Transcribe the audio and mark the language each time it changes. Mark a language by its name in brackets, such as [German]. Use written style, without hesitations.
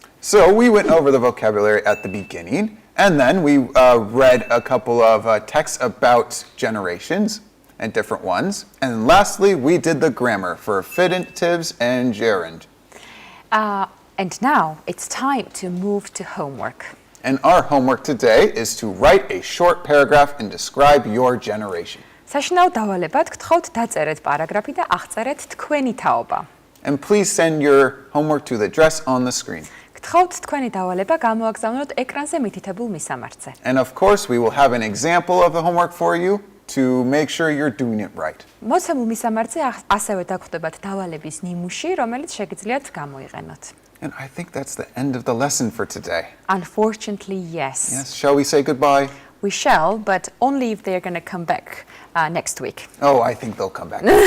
[English] So we went over the vocabulary at the beginning, and then we read a couple of texts about generations and different ones. And lastly, we did the grammar for infinitives and gerund. And now it's time to move to homework. And our homework today is to write a short paragraph and describe your generation. [Georgian] საშინაო დავალებად გთხოვთ დაწერეთ პარაგრაფი და აღწერეთ თქვენი თაობა. [English] And please send your homework to the address on the screen. [Georgian] გთხოვთ თქვენი დავალება გამოაგზავნოთ ეკრანზე მითითებულ მისამართზე. [English] And of course, we will have an example of the homework for you to make sure you're doing it right. [Georgian] მოცემულ მისამართზე ასევე დაგხვდებათ დავალების ნიმუში, რომელიც შეგიძლიათ გამოიყენოთ. [English] And I think that's the end of the lesson for today. Unfortunately, yes. Yes, shall we say goodbye? We shall, but only if they're going to come back next week. Oh, I think they'll come back.